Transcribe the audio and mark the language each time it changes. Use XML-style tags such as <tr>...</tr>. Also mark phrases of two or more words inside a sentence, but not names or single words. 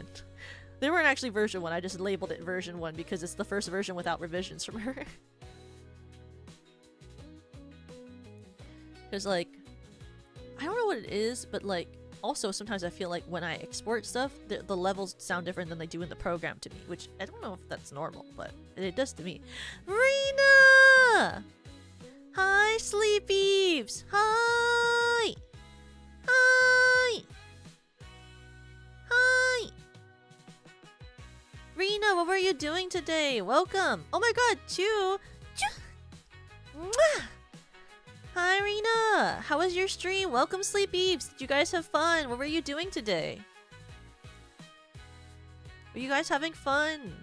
<en>They weren't actually version 1, I just labeled it version 1 because it's the first version without revisions from her. Because, like, I don't know what it is, but, like, also sometimes I feel like when I export stuff, the levels sound different than they do in the program to me, which I don't know if that's normal, but it does to me. Rina! Hi, Sleepyves! Hi! Hi! Hi! Rina, what were you doing today? Welcome! Oh my god, Chew! Mwah! Hi, Rina! How was your stream? Welcome, Sleepyves! Did you guys have fun? What were you doing today? Were you guys having fun?</en>